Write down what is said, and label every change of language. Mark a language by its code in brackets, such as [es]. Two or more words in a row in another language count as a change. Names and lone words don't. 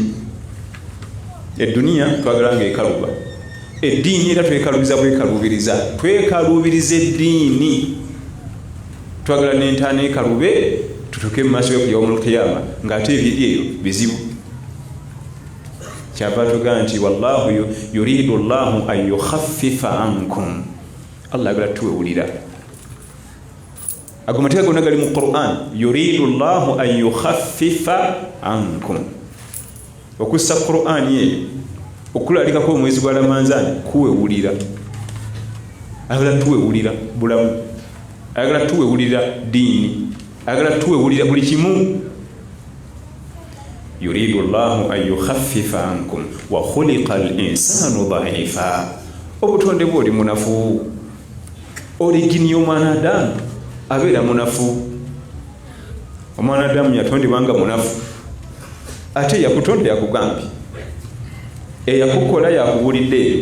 [lg] Edduniya twagala ng'ekaluba, eddiini era twekalubiza bwekalubiriza, twekalubiriza eddiini. Twagala n'entaana ekalube tutuke mu maaso ge [ar] يوم القيامة [lg] ng'ate ebiri eyo bizibu. Kyava tugaa nti [ar] والله يريد الله أن يخفف عنكم. [lg] Allah agala tuwewulira. Ago mateeka gonna gali mu Qur'an, [ar] يريد الله أن يخفف عنكم. [lg] Okussa Qur'an ye okulalikako omwezi gwa Ramadhan kuwewulira. Agala tuwewulira bulamu, agala tuwewulira ddiini, agala tuwewulira buli kimu. [ar] يريد الله أن يخفف عنكم وخلق الإنسان ضعيفا. [lg] Obutonde bwe oli munafu, origini y'omwana Adamu abeera munafu. Omwana Adamu yatondebwa nga munafu, ate yakutonda yakugambye, eyakukola yakubulidde.